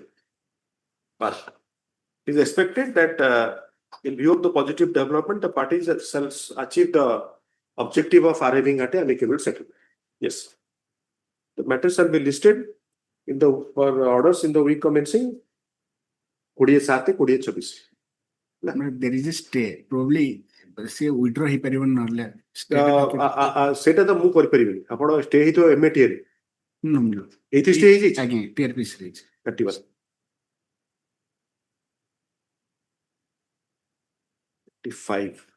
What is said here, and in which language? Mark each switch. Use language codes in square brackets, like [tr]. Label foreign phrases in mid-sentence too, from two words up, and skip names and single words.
[en] But it is expected that in view of the positive development, the parties shall achieve the objective of arriving at an amicable settlement. Yes. The matters shall be listed in the for orders in the week commencing 27-26. There is a stay. Probably [or] ସେ withdraw ହେଇପାରିବନି ନହେଲେ ସେଟା ତ ମୁଁ କରିପାରିବିନି. ଆପଣ ଷ୍ଟେ ହେଇଥିବ MATA ରେ. ଏଇଠି ଷ୍ଟେ ହେଇଯାଇଛି. ଆଜ୍ଞା TRPC ରେ ହେଇଛି. କାଟିବା. 55.